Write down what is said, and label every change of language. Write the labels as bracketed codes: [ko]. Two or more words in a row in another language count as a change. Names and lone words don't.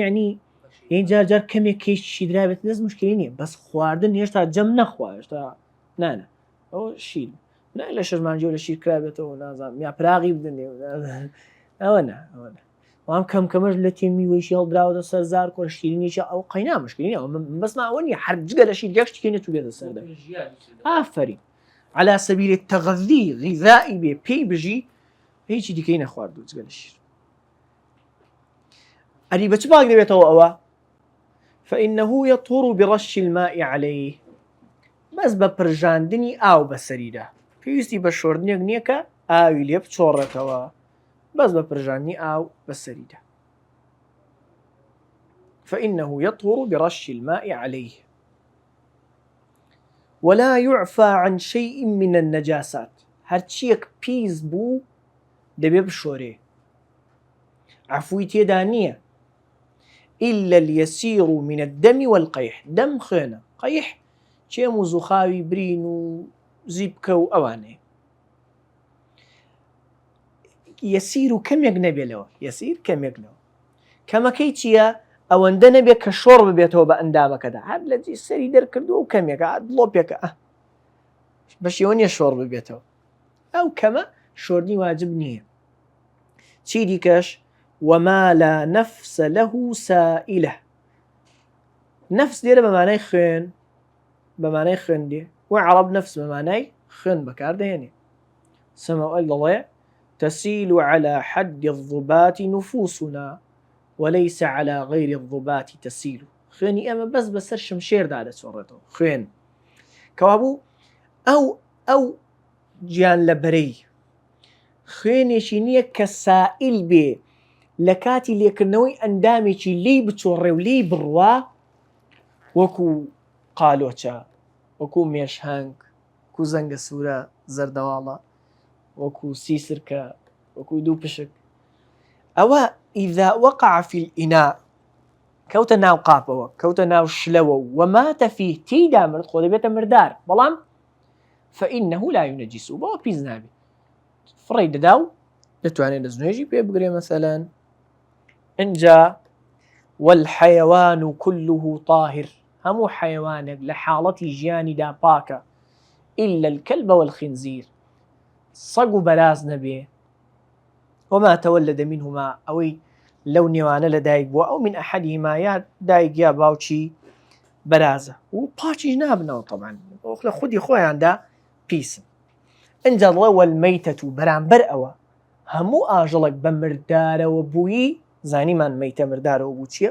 [ckb] یعنی جار جار کەمێک کەیشی درابێت دەست مشکلی نییە بەس خواردن هێشتا جەم نەخوا هێشتا نانە ئەو شیر نای لە شەرمانجێ لە شیر کرابێتەوە نازانم یا پراغی بدنێ ئەوە نە وام کەم کەمەش لە تێمیوەیشی هەڵدراوەتە سەرزار کۆر شیرینیشە ئەو قەینا مشکلی نییە بەسما ئەوە نیە هەرجگە لە شیر یەک شتێنێت و بێتە سەردە ئافەرین [ar] على سبيل التغذي غذائي [ckb] بێ پێی بژی هیچی دیکەی نەخوارد و جگە لە شیر ئەری بە چ باک دەبێتەوە ئەوە [ar] فإنه يطهر برش الماء عليه [ckb] بەس بە پرژاندنی ئاو بەسەریدا پێویستی بە شۆردنێک نییە کە ئاوی لێ بچۆڕێتەوە بەس بە پرژاندنی ئاو بەسەریدا [ar] فإنه يطهر برش الماء عليه ولا يعفى عن شيء من النجاسات [ckb] هەرچیەک پیس بوو دەبێ بشۆرێ عفوی تێدا نییە. [ar] إلا اليسير من الدم والقيح، [ckb] دم خوێنە، قەیح چێم و زوخاوی برین و زیبکە و ئەوانەیە. یەسیر و کەمێک نەبێتەوە، یەسیر کەمێکنەوە. کەمەکەی چییە؟ ئەوەندە نەبێت کە شۆڕ ببێتەوە بە ئەندامەکەدا، هەر لە سەری دەرکردو و کەمێکە دڵۆپێکە بە شێوە نییە شۆڕ ببێتەوە. ئەو کەمە شۆردنی واجب نییە. چی دیکەش؟ [ar] وما لا نفس له سائلة. [ckb] نفس لێرە بەمانای خوێن، بەمانای خوێندێ و عەرەب نفس بەمانای خوێن بەکاردەهێنێ. سەمەوئەل دەڵێ [ar] تسيل على حد الضباط نفوسنا وليس على غير الضباط تسيل. [ckb] خوێنی ئەمە بەس بەسەر شمشێردا دەچۆڕێتەوە خوێن. کەوابوو ئەو گیان لە بەرەی خوێنێکی نییە کە سائل بێ لە کاتی لێکردنەوەی ئەندامێکی لی بچۆڕێ و لی بڕوا، وەکو قالۆچە، وەکو مێشهنگ، وەکو زەنگە سوورە زەردەواڵە، وەکو سیسرکە، وەکو دوو پشک. ئەوە [ar] ئیذا وەقع فی الئیناء، [ckb] کەوتە ناو قاپەوە، کەوتە ناو شلەوە [ar] وەماتە فیه، [ckb] تێیدا مرد، خۆ دەبێتە مردار، بەڵام [ar] فإنه لا ينجس، [ckb] بەوە پیس نابێت، فڕی دەدا و دەتوانێت دەستنوێژی پێ بگرێ. مەسەلەن اینجا [ar] والحيوان كله طاهر، [ckb] هەموو حەیوانێک لە حاڵەتی ژیانیدا پاکە، [ar] إلا الكلب والخنزير، [ckb] سەگ و بەراز نەبێ. [ar] وما تولد منهما، [ckb] ئەوەی لەو نێوانە لە دایک بووە، ئەو [ar] من ئەحەدیهما، [ckb] یا دایک یا باوکی بەرازە و پاچیش نابنەوە، طبعا لە خودی خۆیاندا پیسن. ئەنجا دڵێ والمەیتەت، و بەرامبەر ئەوە هەموو ئاژەڵێک بە مردارەوە بووی، زانیمان مەیتە مردارەوە بوو چییە؟